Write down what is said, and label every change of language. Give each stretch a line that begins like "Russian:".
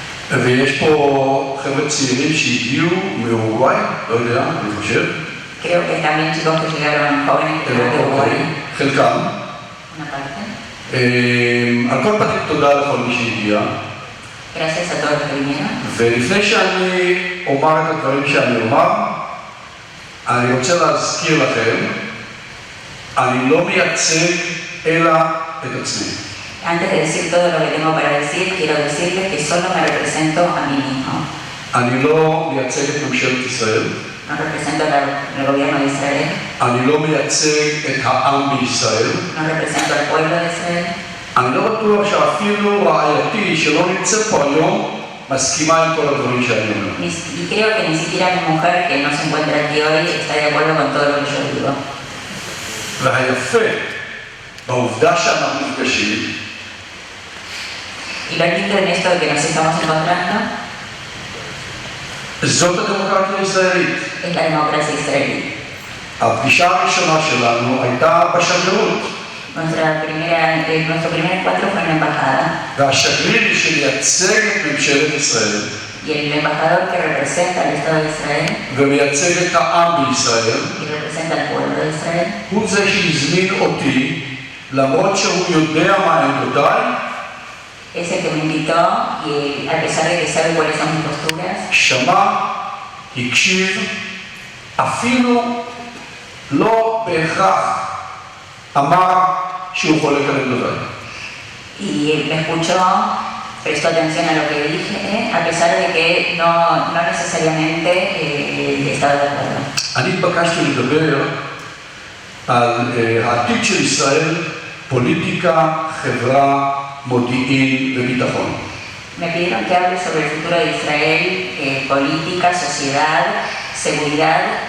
Hebrew: ויש פה חבר'ה צעירים שהגיעו מאורוגוואי, לא יודע, אני חושב.
Spanish: Creo que también chicos que llegaron jóvenes de Uruguay.
Hebrew: חלקם.
Spanish: Una parte.
Hebrew: על כל פנים תודה לכל מי שהגיע.
Spanish: Gracias a todos los que vinieron.
Hebrew: ולפני שאני אומר את הדברים שאני אומר, אני רוצה להזכיר לכם, אני לא מייצג אלא את עצמי.
Spanish: Antes de decir todo lo que tengo para decir, quiero decirles que solo me represento a mí mismo.
Hebrew: אני לא מייצג את ממשלת ישראל.
Spanish: No represento al gobierno de Israel.
Hebrew: אני לא מייצג את העם בישראל.
Spanish: No represento al pueblo de Israel.
Hebrew: אני לא בטוח שאפילו רעייתי שלא נמצאת פה היום מסכימה עם כל הדברים שאני אומר.
Spanish: Y creo que ni siquiera mi mujer, que no se encuentra aquí hoy, está de acuerdo con todo lo que yo digo.
Hebrew: והיפה בעובדה שאנחנו נפגשים,
Spanish: Y lo lindo en esto de que nos estamos encontrando
Hebrew: זאת הדמוקרטיה הישראלית.
Spanish: es la democracia israelí.
Hebrew: הפגישה הראשונה שלנו הייתה בשגרירות.
Spanish: Nuestro primer encuentro fue en la embajada.
Hebrew: והשגריר שמייצג את ממשלת ישראל
Spanish: Y el embajador que representa al Estado de Israel
Hebrew: ומייצג את העם בישראל
Spanish: y representa al pueblo de Israel
Hebrew: הוא זה שהזמין אותי, למרות שהוא יודע מה עמדותיי,
Spanish: es el que me invitó y a pesar de que sabe cuáles son mis posturas,
Hebrew: שמע, הקשיב, אפילו לא בהכרח אמר שהוא חולק על עמדותיי.
Spanish: y él me escuchó, prestó atención a lo que dije, a pesar de que no necesariamente estaba de acuerdo.
Hebrew: אני התבקשתי לדבר על העתיד של ישראל, פוליטיקה, חברה, מודיעין וביטחון.
Spanish: Me pidieron que hable sobre el futuro de Israel, política, sociedad, seguridad.